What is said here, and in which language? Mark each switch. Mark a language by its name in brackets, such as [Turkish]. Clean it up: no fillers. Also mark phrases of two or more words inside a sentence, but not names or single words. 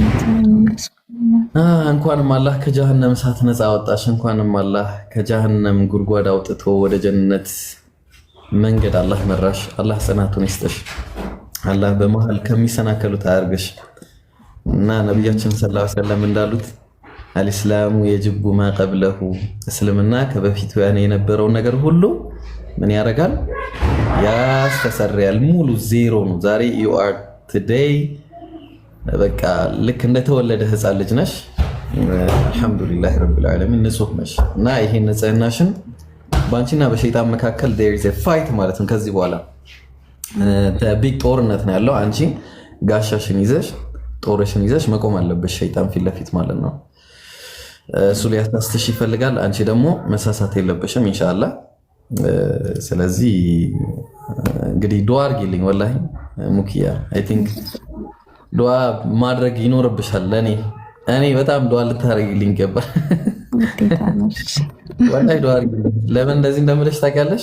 [Amharic] እንኳንም አላህ ከጀሃነም እሳት ነፃ አወጣሽ። እንኳንም አላህ ከጀሃነም ጉድጓድ አውጥቶ ወደ ጀነት መንገድ አላህ መራሽ። አላህ ጽናቱን ይስጥሽ። አላህ በመሃል ከሚሰናከሉት አያርግሽ። እና ነብያችን [Arabic] صلى الله عليه وسلم [Amharic] እንዳሉት [Arabic] الإسلام يجب ما قبله [Amharic] እስልምና ከበፊቱ የነበረውን ነገር ሁሉ ምን ያደርጋል? ያስተሰርያል። ሙሉ ዜሮ ነው። ዛሬ [English] you are today [Amharic] በቃ ልክ እንደተወለደ ህፃን ልጅ ነሽ። [Arabic] الحمد لله رب العالمين [Amharic] ንጹህ ነሽ እና ይሄን ንጽህናሽን ባንቺና በሸይጣን መካከል [English] there is a fight [Amharic] ማለት ነው። ከዚህ በኋላ ቢግ ጦርነት ነው ያለው። አንቺ ጋሻሽን ይዘሽ ጦርሽን ይዘሽ መቆም አለብሽ ሸይጣን ፊት ለፊት ማለት ነው። እሱ ሊያሳስትሽ ይፈልጋል። አንቺ ደግሞ መሳሳት የለብሽም [Arabic] إن شاء الله። [Amharic] ስለዚህ እንግዲህ ዱዓ አድርጊልኝ። ወላሂ ሙኪያ [English] I think [Amharic] ዱዓ ማድረግ ይኖርብሻል። እኔ በጣም ዱዓ ልታደርጊልኝ ይገባል። ወላሂ ዱዓ አድርጊልኝ። ለምን እንደዚህ እንደምልሽ ታውቂያለሽ?